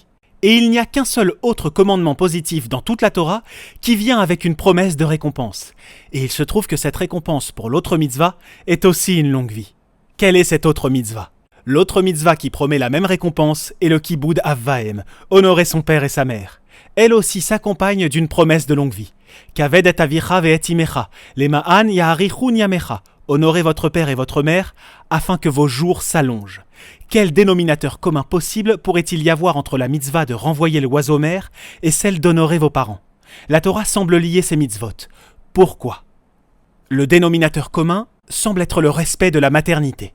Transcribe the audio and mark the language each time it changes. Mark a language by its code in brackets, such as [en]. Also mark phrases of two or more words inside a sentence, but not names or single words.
[fr] Et il n'y a qu'un seul autre commandement positif dans toute la Torah qui vient avec une promesse de récompense. Et il se trouve que cette récompense pour l'autre mitzvah est aussi une longue vie. Quelle est cette autre mitzvah? L'autre mitzvah qui promet la même récompense est le [he] כיבוד אב ואם, [fr] honorer son père et sa mère. Elle aussi s'accompagne d'une promesse de longue vie. [he] כבד את אביך ואת אמך, למען יאריכון ימיך. [fr] Honorez votre père et votre mère afin que vos jours s'allongent. Quel dénominateur commun possible pourrait-il y avoir entre la mitzvah de renvoyer l'oiseau mère et celle d'honorer vos parents? La Torah semble lier ces mitzvot. Pourquoi? Le dénominateur commun semble être le respect de la maternité.